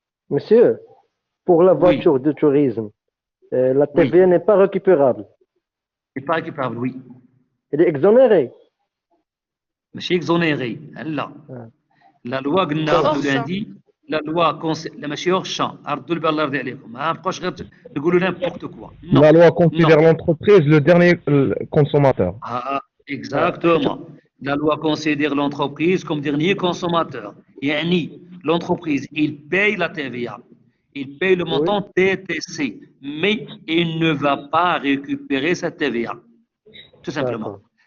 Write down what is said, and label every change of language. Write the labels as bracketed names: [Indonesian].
[French] Monsieur, pour la voiture de tourisme, la TVA n'est pas récupérable. n'est pas récupérable, oui. Elle est exonérée. [Arabic] ماشي [French] exonéré. Là. La loi [Arabic] قلنا [French] lundi, la loi ماشي hors champ. [Arabic] عرضوا البال الله يرضي عليكم. ما بقاوش غير تقولوا n'importe quoi. [French] La loi considère l'entreprise le dernier consommateur. Ah, exactement. La loi considère l'entreprise comme dernier consommateur. Yani, l'entreprise, il paye la TVA. Il paye le montant TTC, mais il ne va pas récupérer cette TVA. Tout simplement.